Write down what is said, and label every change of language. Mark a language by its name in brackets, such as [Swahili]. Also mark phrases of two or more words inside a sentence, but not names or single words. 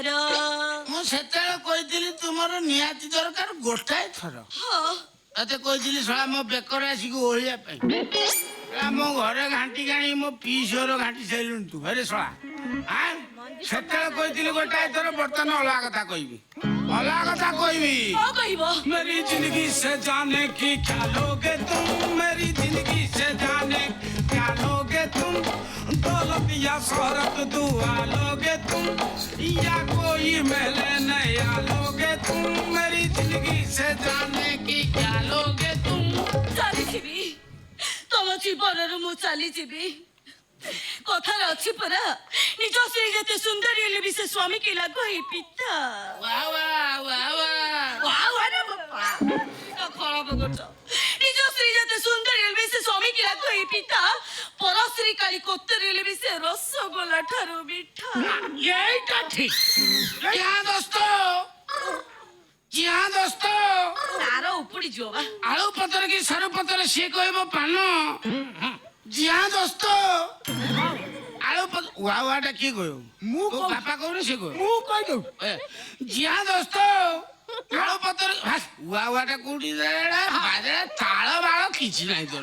[Odia] ମୁଁ ସେତେବେଳେ କହିଥିଲି ତୁମର ନିହାତି ଦରକାର ଗୋଟାଏ ଥର। ହଁ ତତେ କହିଥିଲି ଶଳା ମୋ ବେକରେ ଆସିକି ଓହଳିବା ପାଇଁ। ମୋ ଘରେ ଘାଣ୍ଟି ଗାଣି ମୋ ପିଇସର ଘାଣ୍ଟି ସାରିଲୁଣି ତୁ। ଆରେ ଶଳା ସେତେବେଳେ କହିଥିଲି ଗୋଟାଏ ଥର, ବର୍ତ୍ତମାନ ଅଲଗା କଥା କହିବି। ଅଲଗା କଥା କହିବି। କଣ କହିବ? [Hindi] मेरी जिंदगी से जाने की क्या लोगे तुम, मेरी जिंदगी से जाने क्या लोगे तुम, दौलत या शोहरत दुआ लोगे तुम, या कोई महल नया लोगे तुम, मेरी जिंदगी से जाने की क्या लोगे तुम। [Odia] ଚାଲିଯିବି ତମ ଜୀବନରୁ ମୁଁ ଚାଲିଯିବି। କଥାରେ ଅଛି ପରା, ନିଜ ସ୍ତ୍ରୀ ଯେତେ ସୁନ୍ଦରୀ ହେଲେ ବି ସେ ସ୍ୱାମୀ କି ଲାଗୁ ହେଇ ପିତା। ନିଜ ସ୍ତ୍ରୀ ଯେତେ ସୁନ୍ଦରୀ ହେଲେ ବି ସେ ସ୍ୱାମୀ କି ଲାଗୁ ହେଇ ପିତା। ପର ସ୍ତ୍ରୀ କାଳି କୋତରୀ ହେଲେ ବି ସେ ରସଗୋଲା ଠାରୁ ମିଠା। [Bangla] এইটা ঠিক। [Hindi] यहाँ दोस्तों, यहाँ दोस्तों, [Odia] ତାର ଉପୁଡ଼ି ଯିବ ବା। ଆଳୁ ପତ୍ର କି ସାରୁ ପତ୍ର ସିଏ କହିବ ପାନ। ଜିଆ ଦୋସ୍ତ ଆଳୁ ୱାଟା କିଏ କହିବ? ମୁଁ ବାପା କହୁନି ସିଏ କହିବ। ମୁଁ କହିଦଉ ଜିଆ ଦୋସ୍ତ ଆଳୁ ପତ୍ର ୱାଟା କୋଉଠି ବାଜା ତାଳ ବାଳ କିଛି ନାହିଁ ତୋର।